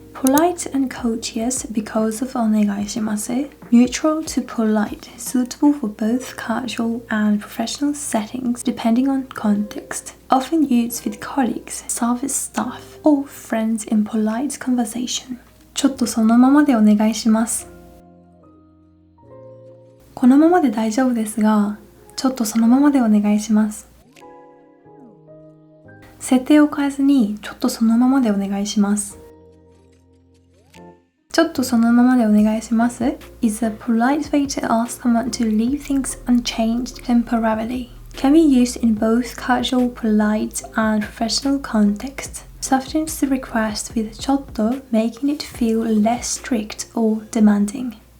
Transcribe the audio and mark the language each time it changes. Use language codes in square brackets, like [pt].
[en] Polite and courteous because of お願いします. Neutral to polite, suitable for both casual and professional settings depending on context. Often used with colleagues, service staff, or friends in polite conversation. [ja] ちょっとそのままでお願いします。このままで大丈夫ですが、ちょっとそのままでお願いします。設定を変えずに、ちょっとそのままでお願いします。 [en] ちょっとそのままでお願いします is a polite way to ask someone to leave things unchanged temporarily. Can be used in both casual, polite, and professional contexts. Softens the request with ちょっと making it feel less strict or demanding.